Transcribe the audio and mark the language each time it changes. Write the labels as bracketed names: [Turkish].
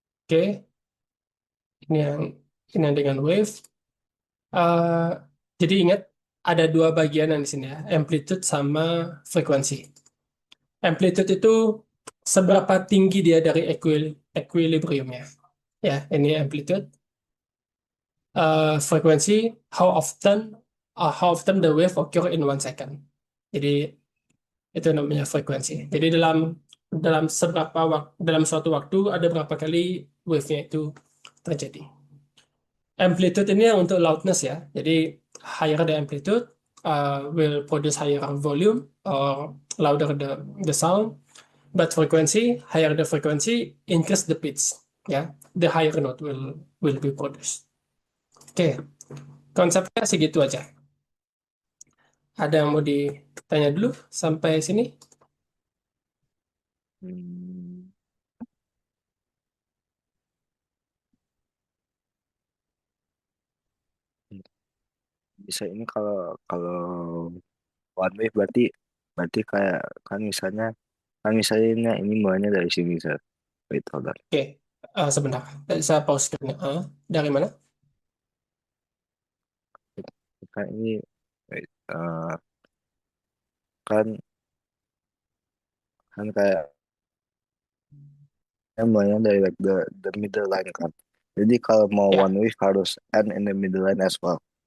[Indonesian] Oke, ini yang ini yang dengan wave. Eh, jadi ingat ada dua bagian yang di sini ya, amplitude sama frekuensi. Amplitude itu seberapa tinggi dia dari equilibriumnya. Ya, ini amplitude. [English] Frekuensi, how often how often the wave occur in 1 second. [Indonesian] Jadi itu namanya frekuensi. Jadi dalam dalam dalam suatu waktu ada berapa kali wave-nya itu terjadi. Amplitude ini yang untuk loudness ya. [English] Jadi higher the amplitude will produce higher volume or louder the sound. But frequency, higher the frequency, increase the pitch. Ya, the higher note will be produced. [Indonesian] Oke, konsepnya segitu aja. Ada yang mau ditanya dulu sampai sini? Hmm, bisa ini kalau kalau one way berarti berarti kayak kan misalnya ini mulainya dari sini saya [English] wait hold on. [Indonesian] Oke, sebentar. Saya pause dulu. Dari mana? Kan ini wait, kan kan kayak mulainya dari [English] like the middle line [Indonesian] kan. Jadi kalau mau one Ya, [English] way harus end in the middle line as well.